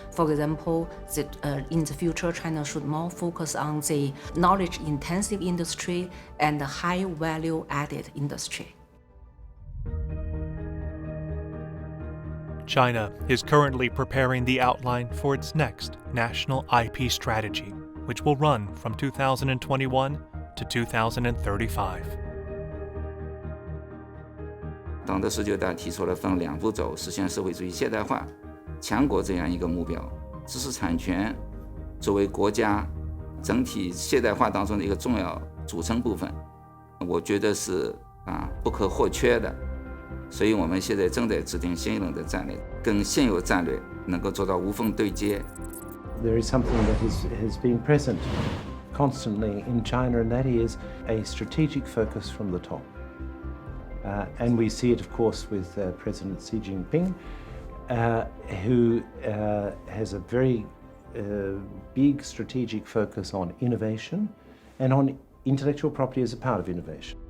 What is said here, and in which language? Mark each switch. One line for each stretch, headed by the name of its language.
English: For example, in the future, China should more focus on the knowledge-intensive industry and the high-value-added industry. China is currently preparing the outline for its next national IP strategy, which will run from 2021 to 2035.
Chinese: 党的19大提出了分2步走实现社会主义现代化强国这样一个目标，知识产权作为国家整体现代化当中的一个重要组成部分，我觉得是不可或缺的。所以我们现在正在制定新一轮的战略，跟现有战略能够做到无缝对接。
English: There is something that has been present constantly in China, and that is a strategic focus from the top. And we see it, of course, with President Xi Jinping, who has a very big strategic focus on innovation and on intellectual property as a part of innovation.